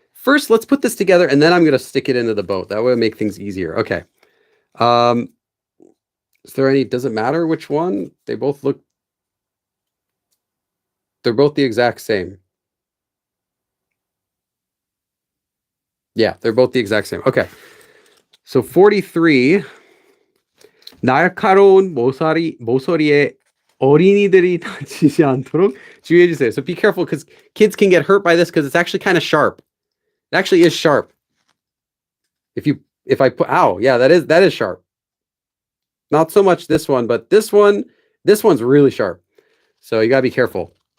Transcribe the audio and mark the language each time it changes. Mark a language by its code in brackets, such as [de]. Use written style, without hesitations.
[en] First, let's put this together, and then I'm going to stick it into the boat. That would make things easier. Okay. Is there any? Does it matter which one? They both look. They're both the exact same. Yeah, they're both the exact same. Okay. So 43. [ko] 날카로운 모서리에 어린이들이 다치지 않도록 주의해 주세요. [en] So be careful because kids can get hurt by this because it's actually kind of sharp. It actually is sharp. If I put, ow, yeah, that is sharp. Not so much this one, but this one's really sharp. So you gotta be careful.